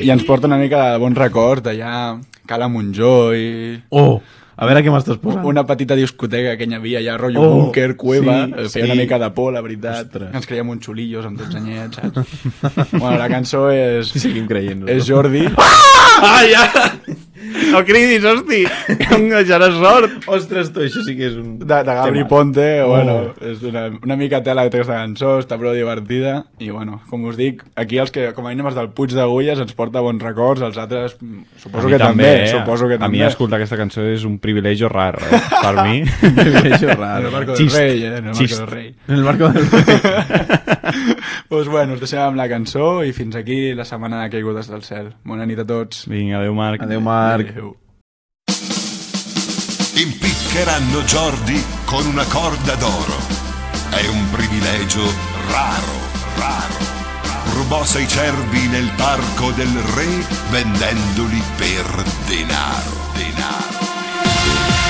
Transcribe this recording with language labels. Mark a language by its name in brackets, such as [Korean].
[Catalan] I ens porta una mica de bons records d'allà Cala Montjoi... Oh, a veure què m'estàs posant. Una petita discoteca que hi havia allà, rotllo búnker, cueva, sí, feia sí. Una mica de por, la veritat. Ostres. Ens creiem uns xulillos amb 12 anyets, saps? Bueno, la cançó és... Sí, seguim creient-lo. És Jordi... Ah! Ah, ja! No cridis, hosti, em deixarà sort. Ostres, tu, això sí que és un... De Gabri tema. Ponte, bueno, és una mica tela de aquesta cançó, està prou divertida, i bueno, com us dic, aquí els que, com a mínim, els del Puig d'Agulles ens porta bons records, els altres, suposo que també, eh? Suposo que a també. A mi, escoltar aquesta cançó és un privilegi rar, per mi. Privilegi rar. En el Marco del Rei, eh? En el Marco del Rei. En el Marco del Rei. Pues bueno, us deixem amb la cançó i fins aquí la setmana de caigudes del cel. Bona nit a tots. Vinga, adéu Marc. Adéu Marc. Adéu. [Italian] Impiccheranno Jordi con una corda d'oro. È un privilegio raro, raro. Rubò sei cervi nel parco del re vendendoli per denaro, denaro.